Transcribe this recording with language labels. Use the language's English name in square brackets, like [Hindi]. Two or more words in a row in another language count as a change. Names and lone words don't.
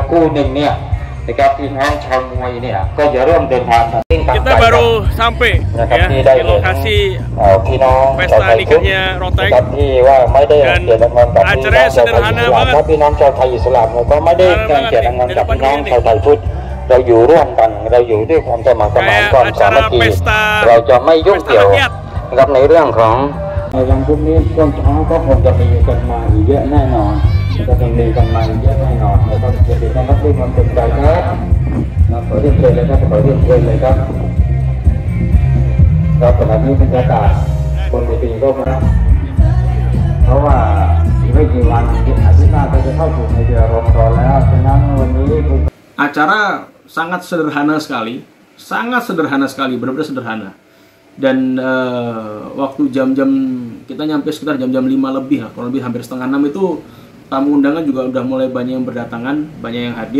[Indonesian] Kita baru sampai ya di lokasi pesta nikahnya Roteng, dan acaranya sederhana banget. Kayak acara pesta rakyat. [Thai] นะครับในเรื่องของในวันพรุ่งนี้ช่วงเช้าก็คงจะมีกันมาอีกเยอะแน่นอนก็จะมีกันมาอีกเยอะแน่นอนนะครับจะติดนะครับด้วยความเต็มใจครับขอเรียนเชิญเลยครับขอเรียนเชิญเลยครับครับขณะนี้บรรยากาศบนเวทีก็มาเพราะว่าอีกไม่กี่วันอาทิตย์หน้าก็จะเข้าสู่ในเดือนรอมฎอนแล้วฉะนั้นวันนี้ [Indonesian] Acara sangat sederhana sekali, benar-benar sederhana. Dan waktu jam-jam kita nyampe sekitar jam-jam 5 lebih lah, kurang lebih hampir setengah 6 itu tamu undangan juga udah mulai banyak yang berdatangan, banyak yang hadir.